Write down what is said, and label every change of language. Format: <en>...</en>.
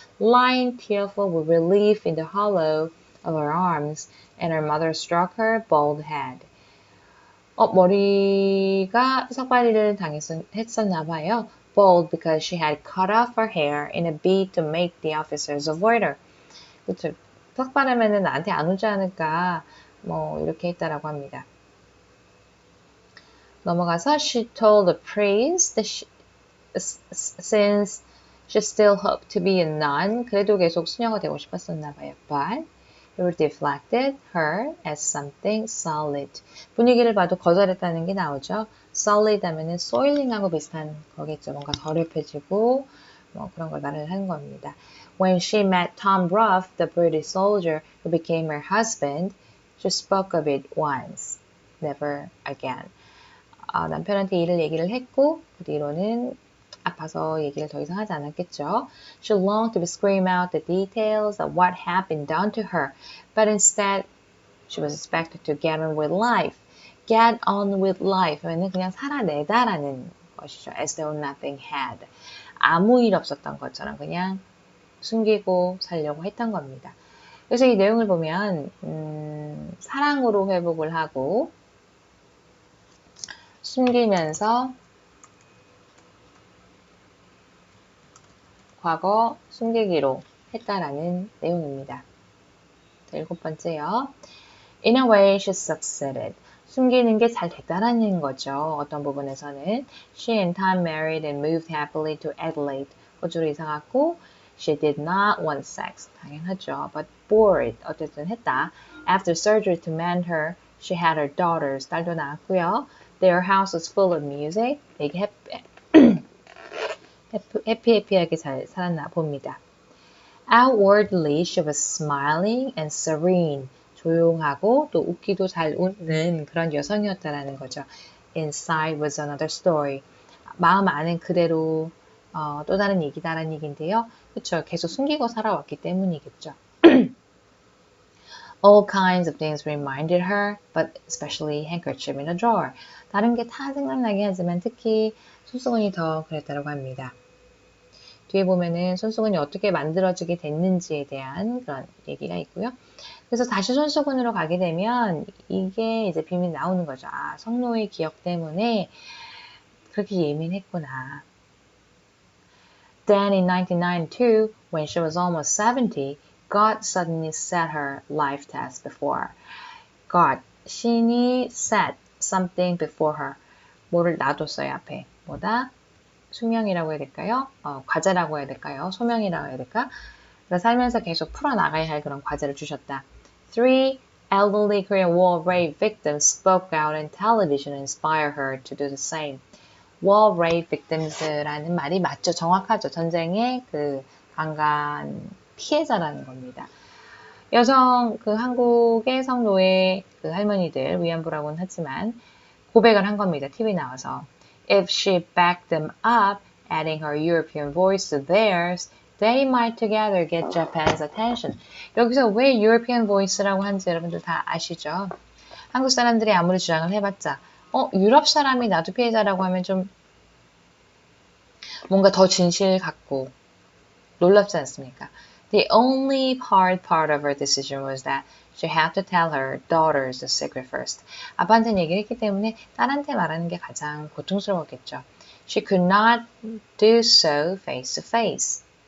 <en>Lying tearful with relief in the hollow of her arms, and her mother struck her bald head.</en> <ko>머리가 삭발이를 했었나 봐요.</ko> <en>Bald because she had cut off her hair in a bid to make the officers avoid her.</en> <ko>그쵸. 삭발하면은 나한테 안 오지 않을까, 이렇게 했다라고 합니다. 넘어가서</ko> <en>she told the priest that since she still hoped to be a nun,</en> <ko>그래도 계속 수녀가 되고 싶었었나 봐요.</ko> <en>But it reflected her as something solid.</en> <ko>분위기를 봐도 거절했다는 게 나오죠. solid 하면은 soiling하고 비슷한 거겠죠. 뭔가 더럽혀지고 그런 걸 말을 하는 겁니다.</ko> <en>When she met Tom Ruff, the British soldier who became her husband, she spoke of it once, never again.</en> <ko>남편한테 얘기를 했고 그 뒤로는 아파서 얘기를 더 이상 하지 않았겠죠.</ko> <en>She longed to scream out the details of what had been done to her, but instead she was expected to get on with life. Get on with life</en> <ko>하면은 그냥 살아내다라는 것이죠.</ko> <en>As though nothing had.</en> <ko>아무 일 없었던 것처럼 그냥 숨기고 살려고 했던 겁니다. 그래서 이 내용을 보면 사랑으로 회복을 하고 숨기면서 과거 숨기기로 했다라는 내용입니다. 자, 7번째요.</ko> <en>In a way, she succeeded.</en> <ko>숨기는 게 잘 됐다라는 거죠. 어떤 부분에서는</ko> <en>She and Tom married and moved happily to Adelaide.</en> <ko>호주로 이사 갔고</ko> <en>She did not want sex.</en> <ko>당연하죠.</ko> <en>But bored.</en> <ko>어쨌든 했다.</ko> <en>After surgery to mend her, she had her daughters.</en> <ko>딸도 낳았고요.</ko> <en>Their house was full of music.</en> <ko>되게 해피하게 잘 살았나 봅니다.</ko> <en>Outwardly, she was smiling and serene.</en> <ko>조용하고 또 웃기도 잘 웃는 그런 여성이었다라는 거죠.</ko> <en>Inside was another story.</en> <ko>마음 안은 그대로 또 다른 얘기다라는 얘기인데요. 그렇죠. 계속 숨기고 살아왔기 때문이겠죠. All kinds of things reminded her, but especially handkerchief in a drawer. 다른 게 다 생각나게 하지만 특히 손수건이 더 그랬다고 합니다. 뒤에 보면은 손수건이 어떻게 만들어지게 됐는지에 대한 그런 얘기가 있고요. 그래서 다시 손수건으로 가게 되면 이게 이제 비밀이 나오는 거죠. 성노의 기억 때문에 그렇게 예민했구나.</ko> <en>Then in 1992, when she was almost 70, God suddenly set her life test before her. God,</en> <ko>신이</ko> <en>set something before her.</en> <ko>뭐를 놔뒀어요, 앞에. 뭐다? 숙명이라고 해야 될까요? 과제라고 해야 될까요? 소명이라고 해야 될까? 그래서 살면서 계속 풀어나가야 할 그런 과제를 주셨다. 3.</ko> <en>Elderly Korean war rape victims spoke out on television and inspired her to do the same. war rape victims</en> <ko>라는 말이 맞죠? 정확하죠? 전쟁의 그 강간 피해자라는 겁니다. 여성 한국의 성노예 할머니들 위안부라고는 하지만 고백을 한 겁니다. TV 나와서.</ko> <en>If she backed them up, adding her European voice to theirs, they might together get Japan's attention.</en> <ko>여기서 왜</ko> <en>European voice</en> <ko>라고 하는지 여러분들 다 아시죠? 한국 사람들이 아무리 주장을 해봤자 유럽 사람이 나도 피해자라고 하면 좀 뭔가 더 진실 같고 놀랍지 않습니까?</ko> <en>The only hard part of her decision was that she had to tell her daughters the secret first.</en> <ko>아빠한테는 얘기를 했기 때문에 딸한테 말하는 게 가장 고통스러웠겠죠.</ko> <en>She could not do so face to face.</en>